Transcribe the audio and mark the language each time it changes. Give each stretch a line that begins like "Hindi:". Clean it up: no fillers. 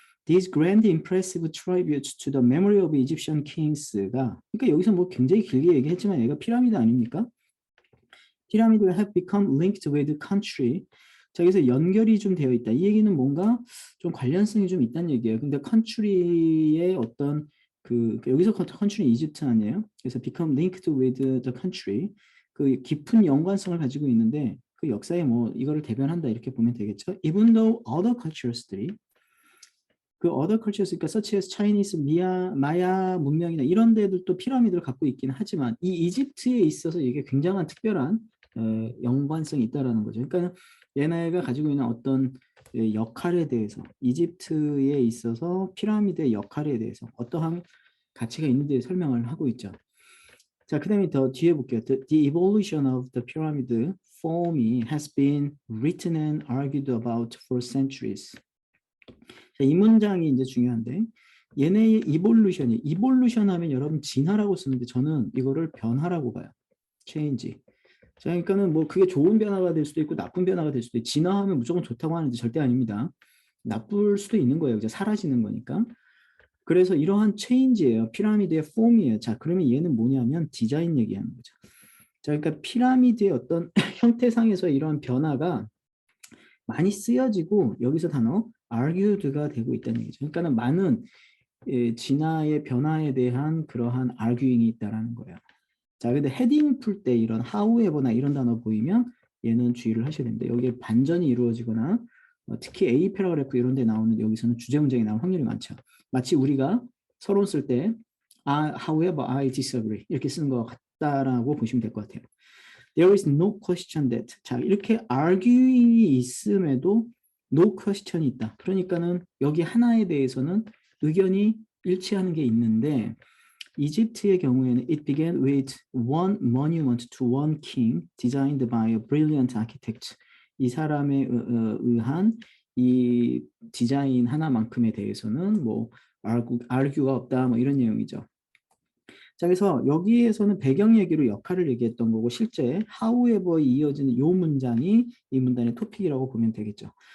English: These grand impressive tributes to the memory of Egyptian kings가,
Korean: 그러니까 여기서 뭐 굉장히 길게 얘기했지만 얘가 피라미드 아닙니까?
English: 피라미드가 have become linked with country.
Korean: 자, 여기서 연결이 좀 되어 있다. 이 얘기는 뭔가 좀 관련성이 좀 있다는 얘기예요. 근데 country의 어떤 여기서 country는 이집트 아니에요?
English: 그래서 become linked with the country.
Korean: 그 깊은 연관성을 가지고 있는데 그 역사에 뭐 이거를 대변한다 이렇게 보면 되겠죠.
English: Even though other cultures
Korean: 들이 그 other cultures, 그러니까
English: such as Chinese,
Korean: 마야 문명이나 이런 데들도 피라미드를 갖고 있기는 하지만 이 이집트에 있어서 이게 굉장한 특별한 연관성이 있다라는 거죠. 그러니까 얘네가 가지고 있는 어떤 역할에 대해서, 이집트에 있어서 피라미드의 역할에 대해서 어떠한 가치가 있는지 설명을 하고 있죠. 자, 그 다음에 더 뒤에 볼게요.
English: The evolution of the pyramid form이 has been written and argued about for centuries.
Korean: 자, 이 문장이 이제 중요한데, 얘네의 이볼루션 하면 여러분 진화라고 쓰는데 저는 이거를 변화라고 봐요.
English: change.
Korean: 자, 그러니까는 뭐 그게 좋은 변화가 될 수도 있고 나쁜 변화가 될 수도 있고, 진화하면 무조건 좋다고 하는데 절대 아닙니다. 나쁠 수도 있는 거예요. 이제 사라지는 거니까. 그래서 이러한 체인지예요. 피라미드의 폼이에요. 자, 그러면 얘는 뭐냐면 디자인 얘기하는 거죠. 자, 그러니까 피라미드의 어떤 형태상에서 이러한 변화가 많이 쓰여지고 여기서 단어 argued가 되고 있다는 얘기죠. 그러니까는 많은 진화의 변화에 대한 그러한 arguing이 있다라는 거예요. 자, 근데 헤딩 풀 때 이런 how에버나 이런 단어 보이면 얘는 주의를 하셔야 됩니다. 여기에 반전이 이루어지거나 특히 A 패러그래프 이런 데 나오는 여기서는 주제 문장이 나올 확률이 많죠. 마치 우리가 서론 쓸 때
English: however I disagree
Korean: 이렇게 쓰는 것 같다라고 보시면 될 것 같아요.
English: There is no question that.
Korean: 자, 이렇게 arguing이 있음에도
English: no question
Korean: 이 있다. 그러니까는 여기 하나에 대해서는 의견이 일치하는 게 있는데, 이집트의 경우에는
English: it began with one monument to one king designed by a brilliant architect.
Korean: 이 사람에 의한 이 디자인 하나만큼에 대해서는 뭐 argu가 없다 뭐 이런 내용이죠. 자, 그래서 여기에서는 배경 얘기로 역할을 얘기했던 거고, 실제 however에 이어지는 이 문장이 이 문단의 토픽이라고 보면 되겠죠.